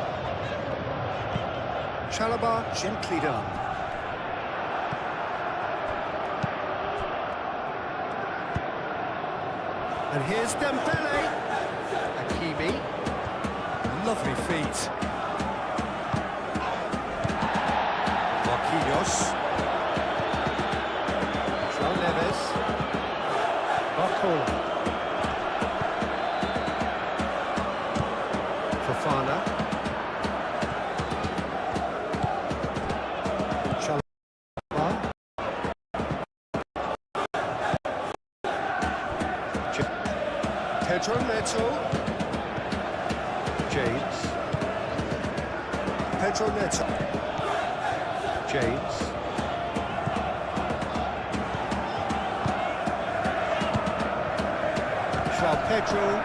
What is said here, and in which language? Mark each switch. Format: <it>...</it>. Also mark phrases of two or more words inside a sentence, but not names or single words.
<en>Chalobah, gently done. And here's Dembele. Hakimi. Lovely feet. Marquinhos. João Neves. Barcola. Fofana. Chalobah. Pedro Neto. James. Pedro Neto. James. João Pedro.</en>